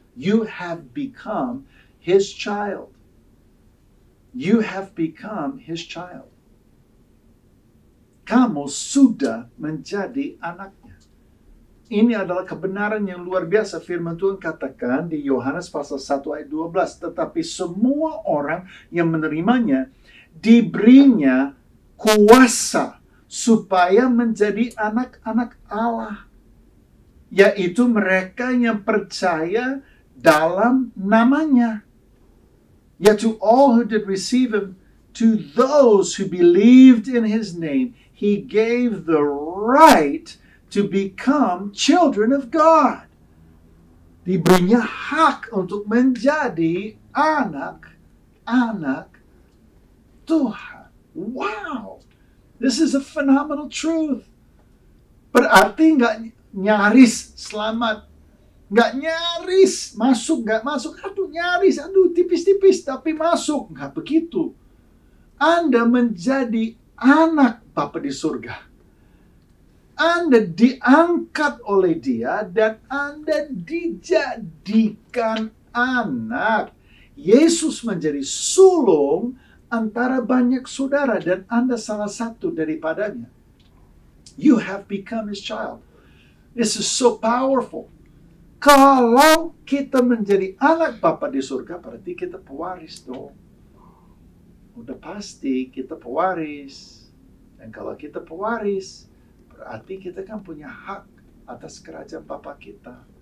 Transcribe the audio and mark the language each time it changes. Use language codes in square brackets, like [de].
[en] You have become His child. You have become His child. [id] Kamu sudah menjadi anaknya. Ini adalah kebenaran yang luar biasa. Firman Tuhan katakan di Yohanes pasal 1 ayat 12. Tetapi semua orang yang menerimanya, diberinya kuasa supaya menjadi anak-anak Allah. Yaitu mereka yang percaya dalam namanya. [en] Yet to all who did receive him, to those who believed in his name, he gave the right to become children of God. [id] Diberinya hak untuk menjadi anak-anak Tuhan. Wow! [en] This is a phenomenal truth. [id] Berarti nggak nyaris selamat. Nggak nyaris masuk, nggak masuk. Aduh nyaris, aduh tipis-tipis, tapi masuk. Nggak begitu. Anda menjadi anak Bapa di surga. Anda diangkat oleh dia dan Anda dijadikan anak. Yesus menjadi sulung antara banyak saudara dan Anda salah satu daripadanya. [en] You have become his child. This is so powerful. [id] Kalau kita menjadi anak Bapa di surga, berarti kita pewaris dong. Udah pasti kita pewaris. Dan kalau kita pewaris, berarti kita kan punya hak atas kerajaan Bapa kita.